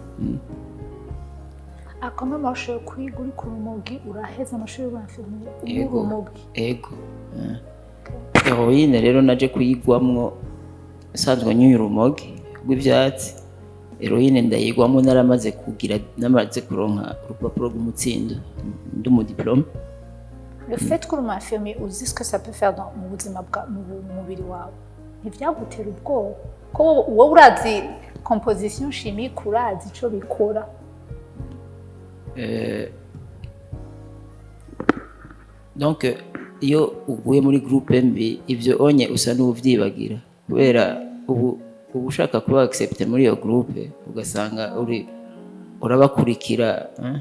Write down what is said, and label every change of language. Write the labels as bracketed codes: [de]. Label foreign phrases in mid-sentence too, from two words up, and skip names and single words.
[rn] akoma amashure kwiga uri ku rumogi uraheza amashuri y'ubuinfirmier urumogi ego heroine rero naje kuyigwamwo sanzwe nyuye urumogi rw'ivyatsi heroine ndayigwamwo naramaze kuronka urupapuro rw'umutsindo ndi mu diplôme. [fr] Le fait que l'on infirmier [rn] uzi [fr] ce que ça peut faire dans [rn] mu buzima bwa mu mubiri wawe ntivyagutera ubwoba ko wowe urazi [fr] composition chimique [rn] urazi ico bikora donc iyo uguye muri groupe mbi ibyo onye usa n'uvyibagira kubera ubu ushaka kuba accepte muri iyo groupe ugasanga urabakurikira